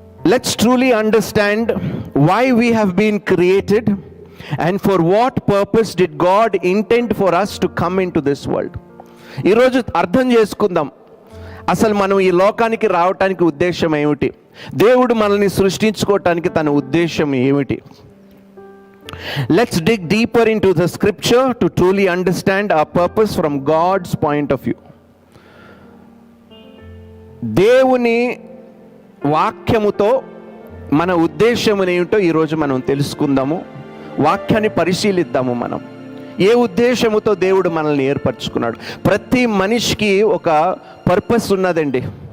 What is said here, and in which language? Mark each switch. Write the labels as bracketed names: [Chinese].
[English] Let's truly understand why we have been created and for what purpose did God intend for us to come into this world. [Telugu] ఈరోజు అర్థం చేసుకుందాం, అసలు మనం ఈ లోకానికి రావటానికి ఉద్దేశం ఏమిటి, దేవుడు మనల్ని సృష్టించుకోవటానికి తన ఉద్దేశం ఏమిటి. [English] Let's dig deeper into the scripture to truly understand our purpose from God's point of view. [Telugu] దేవుని వాక్యముతో మన ఉద్దేశం ఏమిటో ఈరోజు మనం తెలుసుకుందాము. వాక్యాన్ని పరిశీలిద్దాము. మనం ఏ ఉద్దేశముతో దేవుడు మనల్ని ఏర్పరచుకున్నాడు. ప్రతి మనిషికి ఒక పర్పస్ ఉన్నదండి.